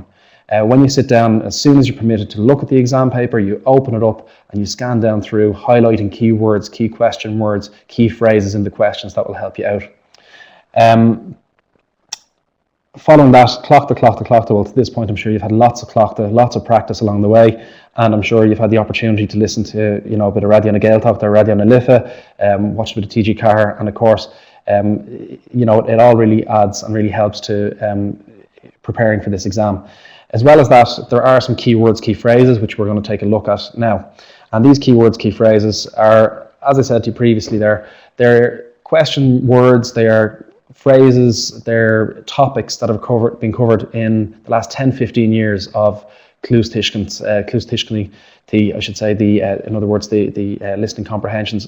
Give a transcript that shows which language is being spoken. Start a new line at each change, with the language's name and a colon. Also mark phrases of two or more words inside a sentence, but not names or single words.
English: When you sit down, as soon as you're permitted to look at the exam paper, you open it up and you scan down through, highlighting key words, key question words, key phrases in the questions that will help you out. Following that, clochta. Well, to this point, I'm sure you've had lots of clochta, lots of practice along the way, and I'm sure you've had the opportunity to listen to a bit of radio na Gaeltachta, radio na Litha, watch a bit of TG Carr, and of course, it all really adds and really helps to preparing for this exam. As well as that, there are some key words, key phrases, which we're going to take a look at now. And these key words, key phrases are, as I said to you previously, they're question words, they are phrases, they're topics that have been covered in the last 10, 15 years of Clústishcani, I should say, in other words, the listening comprehensions.